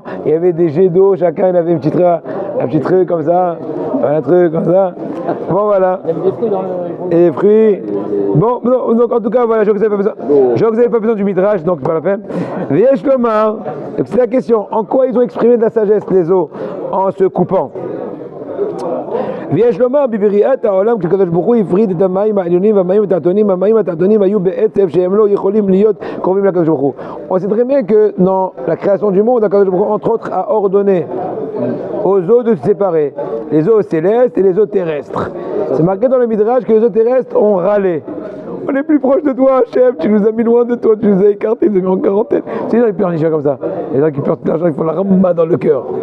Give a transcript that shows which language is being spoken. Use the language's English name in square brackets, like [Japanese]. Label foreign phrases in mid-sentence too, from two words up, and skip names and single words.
[French] Il y avait des jets d'eau, chacun il avait un petit truc comme ça, un truc comme ça. Bon voilà. Il y avait des fruits dans le. Et des fruits. Bon, donc en tout cas voilà, je vois que vous n'avez pas besoin du midrash, donc c'est pas la peine. [Hebrew] ויש לומר. [French] C'est la question. En quoi ils ont exprimé de la sagesse les eaux en se coupant? [Hebrew] ויש לומר בבריאת העולם כשקדוש ברוך הוא הפריד את המים העליונים והמים התחתונים, המים התחתונים היו בעצב שהם לא יכולים להיות קרובים לקדוש ברוך הוא. [French] On sait très bien que dans la création du monde, [Hebrew] הקדוש ברוך הוא [French] entre autres a ordonné aux eaux de se séparer, les eaux célestes et les eaux terrestres. C'est marqué dans le Midrash que les eaux terrestres ont râlé. On est plus proche de toi, chef, tu nous as mis loin de toi, tu nous as écartés, tu nous as mis en quarantaine. C'est les gens qui pleurent comme ça. Les gens qui pleurent tout l'argent, ils font la ramba dans le cœur.